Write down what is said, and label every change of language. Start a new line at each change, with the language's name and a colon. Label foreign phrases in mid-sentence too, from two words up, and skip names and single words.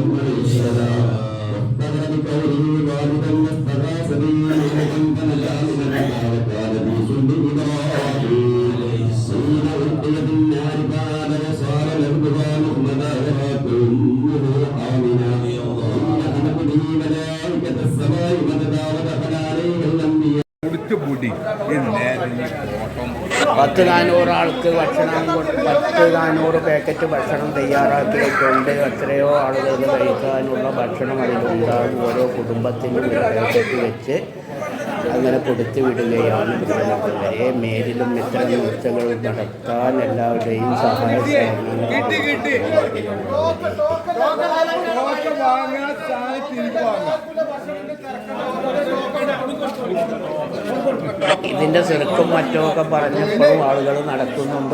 Arabic: عليه السلام واختبر بكونه والدا واستغاث به ملكا فنجا من الهدى وكان في صلب إبراهيم حين ألقي في النار فآل وصار لهبها مخمدا وراته أمه آمنا حين أمت به ملائكة السماء مددا ودخل عليه الأنبياء
Malayalam: 400 ആൾക്ക് ഭക്ഷണം 400 പാക്കറ്റ് ഭക്ഷണം തയ്യാറാക്കി വെച്ചുകൊണ്ട് എത്രയോ ആളുകൾക്ക് കഴിക്കാനുള്ള ഭക്ഷണം അതിലുണ്ടാകും. ഓരോ കുടുംബത്തിനും പാക്കറ്റ് വെച്ച് അങ്ങനെ കൊടുത്തു വിടുകയാണ്. മേലിലും ഇത്തരം നേർച്ചകൾ നടത്താൻ എല്ലാവരുടെയും സഹായ ഇതിൻ്റെ ചെറുക്കും മറ്റുമൊക്കെ പറഞ്ഞപ്പോഴും ആളുകൾ നടത്തുന്നുണ്ട്.